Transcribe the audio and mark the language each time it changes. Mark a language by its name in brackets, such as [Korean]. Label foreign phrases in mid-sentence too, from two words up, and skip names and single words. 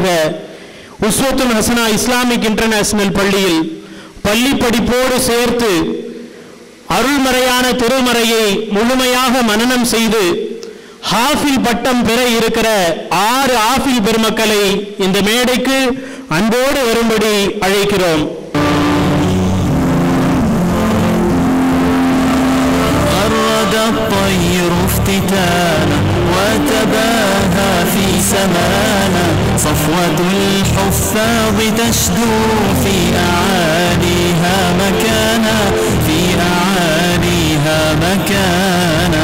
[Tamil] உஸ்வத்துன் ஹசனா இஸ்லாமிக் இன்டர்நேஷனல் பள்ளியில் பள்ளி படிப்போடு சேர்த்து அருள்மறையான திருமறையை முழுமையாக மனனம் செய்து ஹாஃபில் பட்டம் பெற இருக்கிற 6 ஆஃபில் பெருமக்களை இந்த மேடைக்கு அன்போடு வரும்படி அழைக்கிறோம். [Arabic] الطير افتتانا وتباهى في سمانا صفوة الحفاظ تشدو في أعاليها مكانا في أعاليها مكانا